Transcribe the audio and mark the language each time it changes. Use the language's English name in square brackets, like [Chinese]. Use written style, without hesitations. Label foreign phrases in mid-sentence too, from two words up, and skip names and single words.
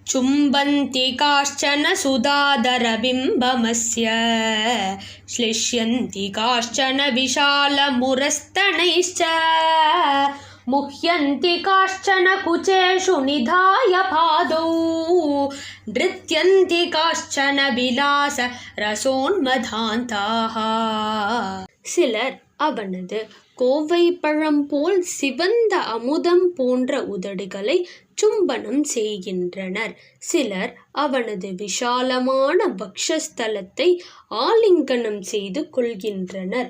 [Sanskrit] चुम्बन्ति काश्चन सुधाधरबिम्बमस्य श्लिष्यन्ति काश्चन विशालमुरस्तनैश्च मुह्यन्ति काश्चन कुचेषु निधाय पादौ नृत्यन्ति काश्चन विलास रसोन्मदान्ताः. [Tamil] சிலர் அவனது கோவை பழம் போல் சிவந்த அமுதம் போன்ற உதடுகளை சும்பனம் செய்கின்றனர். சிலர் அவனது விஷாலமான பக்ஷஸ்தலத்தை ஆலிங்கனம் செய்து கொள்கின்றனர்.